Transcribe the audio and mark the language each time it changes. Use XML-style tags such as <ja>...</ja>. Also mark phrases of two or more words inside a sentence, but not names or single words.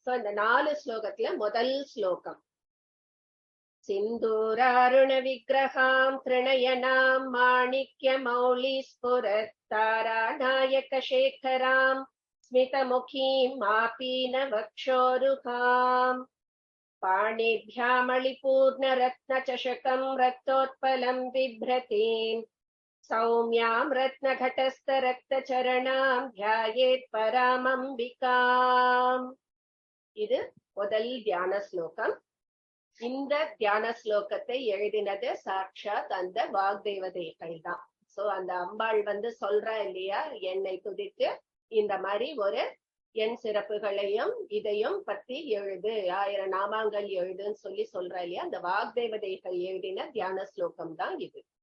<ta>சோ இந்த 4 ஸ்லோகத்துல முதல் ஸ்லோகம்</ta> <sa>सिन्दूरारुण विग्रहां त्रिनयनां माणिक्य मौलि स्फुरत्तारानायक शेखरां स्मितमुखीम् आपीन वक्षोरुहाम् பாணிभ्यामलिपूर्ण रत्न चषकं रक्तोत्पलं बिभ्रतीं सौम्यां रत्नघटस्थ रक्तचरणां ध्यायेत् परामम्बिकाम्.</sa> <ta>இது முதல் தியான ஸ்லோகம். இந்த தியான ஸ்லோகத்தை எழுதினது சாட்சாத் அந்த வாக்தேவதைகள் தான். சோ அந்த அம்பாள் சொல்றா இல்லையா, என்னை துதித்து இந்த மாதிரி ஒரு என் சிறப்புகளையும் இதையும் பத்தி எழுது, 1000 நாமாங்கள் எழுதுன்னு சொல்றா இல்லையா, அந்த வாக்தேவதைகள் எழுதின தியான ஸ்லோகம் தான் இது.</ta>